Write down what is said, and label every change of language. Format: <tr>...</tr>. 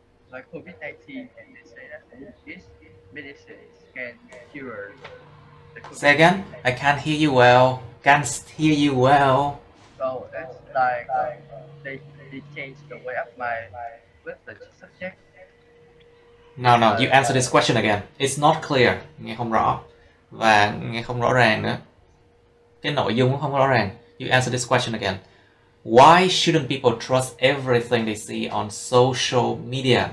<en>Like COVID-19, and they say that this medicine can cure. Say again? I can't hear you well. Can't hear you well. So it's like they change the way of my with the subject. No, you answer this question again. It's not clear.</en> <vi>Nghe không rõ. Và nghe không rõ ràng nữa. Cái nội dung cũng không rõ ràng.</vi> <en>You answer this question again. Why shouldn't people trust everything they see on social media?</en>